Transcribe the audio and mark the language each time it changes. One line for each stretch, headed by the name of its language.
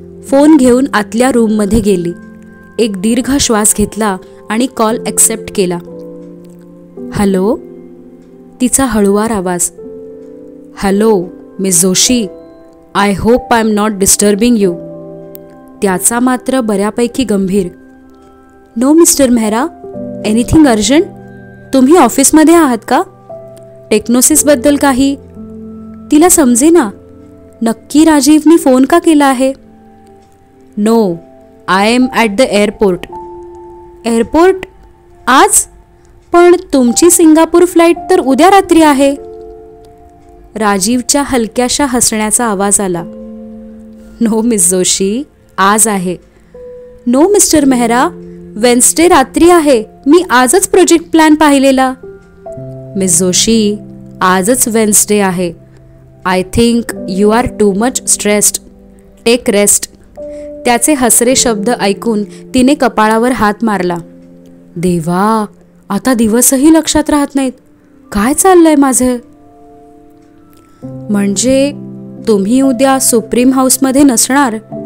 Marathi: Phone घेऊन आतल्या रूममध्ये गेली. एक दीर्घ श्वास घेतला आणि कॉल ॲक्सेप्ट केला. हॅलो, तिचा हळुवार आवाज.
English: Hello miss Joshi, I hope I am not disturbing you.
Marathi: त्याचा मात्र बऱ्यापैकी गंभीर.
English: No mister Mehra, anything urgent?
Marathi: तुम्ही ऑफिसमध्ये आहात का? टेक्नोसिसबद्दल काही? तिला समजेना नक्की राजीवनी फोन का केला आहे.
English: No, I am at the airport. Airport?
Marathi: आज? पण तुमची सिंगापूर फ्लाईट तर उद्या रात्री आहे. राजीवच्या हलक्याशा हसण्याचा आवाज आला. नो मिस जोशी, आज आहे. नो मिस्टर मेहरा, वेन्सडे रात्री आहे. मी आजच प्रोजेक्ट प्लॅन पाहिलेला. मिस जोशी, आजच वेन्सडे आहे.
English: I think you are too much stressed. Take rest.
Marathi: त्याचे हसरे शब्द ऐकून तिने कपाळावर हात मारला. देवा, आता दिवसही लक्षात राहत नाहीत. काय चाललंय माझे? म्हणजे तुम्ही उद्या सुप्रीम हाऊसमध्ये नसणार?